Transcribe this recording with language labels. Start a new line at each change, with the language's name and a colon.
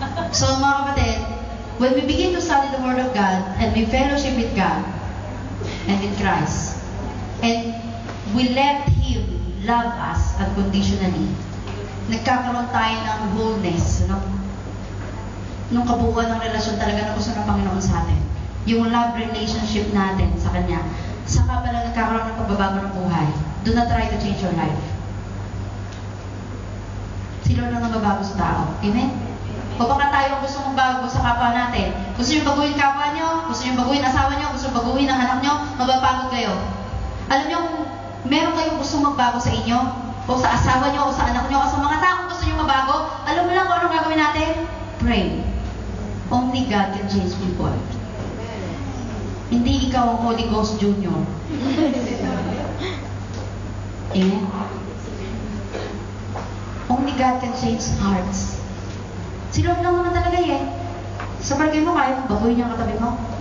English: So, mga kapatid, when we begin to study the Word of God and we fellowship with God and with Christ, and we let Him love us unconditionally,
Filipino: nagkakaroon tayo ng wholeness, no? Nung kabuuan ng relasyon talaga na gusto ng Panginoon sa atin. Yung love relationship natin sa Kanya, saka pala nagkakaroon ng pagbabago ng buhay.
English: do not try to change your life.
Filipino: Si Lord lang nagbabago sa tao. Amen? O baka tayo ang gusto mong bago sa kapwa natin. Gusto nyo baguhin kapwa nyo, gusto nyo baguhin asawa nyo, gusto nyo baguhin ang anak nyo, mababagod kayo. Alam nyo, meron kayong gusto magbago sa inyo, o sa asawa nyo, o sa anak nyo, o sa mga taong gusto nyo mabago, alam mo lang kung anong gagawin natin?
English: Pray. Only God can change people.
Filipino: Hindi ikaw ang
English: Holy Ghost Junior.
Filipino: Amen?
English: Only God can change hearts.
Filipino: Si Lord lang naman talaga eh. Sa barangay mo, kaya mong baguhin niya ang katabi mo.